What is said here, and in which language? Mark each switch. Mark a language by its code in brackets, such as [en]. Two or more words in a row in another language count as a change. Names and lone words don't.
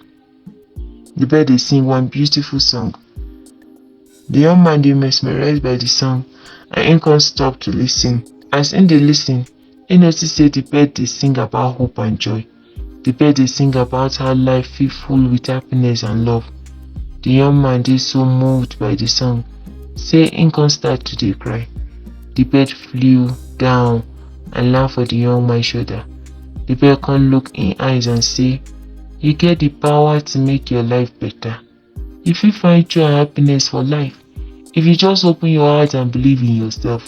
[pcm] The bird dey sing one beautiful song. The young man dey mesmerized by the song and im come stop to lis ten. As im dey lis ten, im notice say the bird dey sing about hope and joy. The bird dey sing about how life fit full with happiness and love. The young man dey so moved by the song say im come start to dey cry. The bird flew down and land for the young man shoulder. The bird come look in eyes and say, "You get the power to make your life better. You fit find joy and happiness for life if you just open your heart and believe in yourself."